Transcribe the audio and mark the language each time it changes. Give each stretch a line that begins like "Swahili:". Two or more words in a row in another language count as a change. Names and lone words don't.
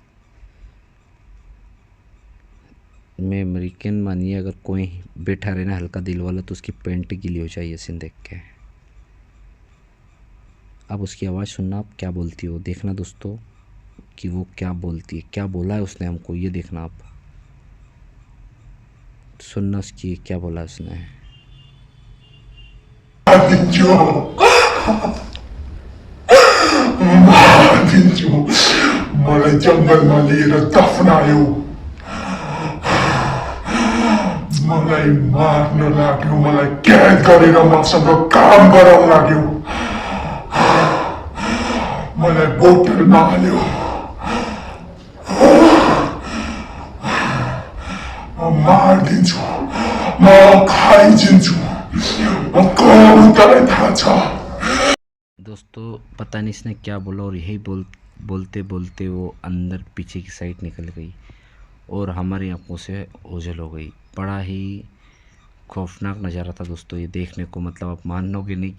Hindi: मैं अमेरिकन मानिए, अगर कोई बैठा रहे ना हल्का दिल वाला, तो उसकी पैंट गीली हो जाए सीन देख के। अब उसकी आवाज़ सुनना, आप क्या बोलती हो, देखना दोस्तों कि वो क्या बोलती है, क्या बोला है उसने हमको, ये देखना आप। सुनना उसकी क्या बोला है उसने।
Nepali: मलाई जङ्गलमा लिएर दफनायो, मलाई मार्न लाग्यो, मलाई कैद गरेर मसँग काम गराउन लाग्यो, मलाई बोतलमा हाल्यो, म मारिदिन्छु, म खाइदिन्छु, म कहाँ उतरै थाहा छ।
Hindi: दोस्तों पता नहीं इसने क्या बोला, और यही बोलते बोलते वो अंदर पीछे की साइड निकल गई और हमारी आंखों से ओझल हो गई। बड़ा ही खौफनाक नज़ारा था दोस्तों ये देखने को, मतलब आप मानोगे नहीं कि